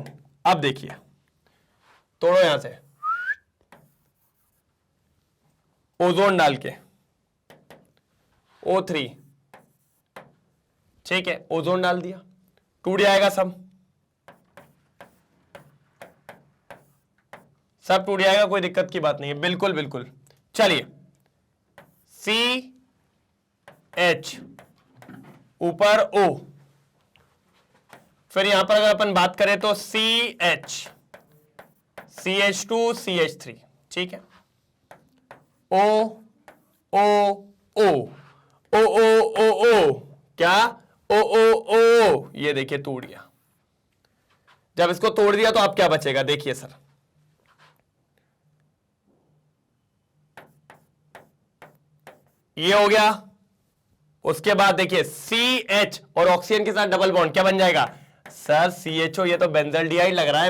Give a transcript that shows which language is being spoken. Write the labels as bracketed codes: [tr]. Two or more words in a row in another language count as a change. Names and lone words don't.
[hi] अब देखिए तोड़ो यहां से, ओजोन डाल के O3, ठीक है, ओजोन डाल दिया, टूट जाएगा सब टूट जाएगा, कोई दिक्कत की बात नहीं है, बिल्कुल बिल्कुल। चलिए CH ऊपर O, फिर यहां पर अगर अपन बात करें तो CH, CH2 CH3, ठीक है, O O O O O O O, क्या O O O, ये देखिए टूट गया। जब इसको तोड़ दिया तो अब क्या बचेगा, देखिए सर, ये हो गया। उसके बाद देखिए CH और ऑक्सीजन के साथ [en] double bond, [hi] क्या बन जाएगा सर CHO, ये तो बेंजल्डिहाइड लग रहा है।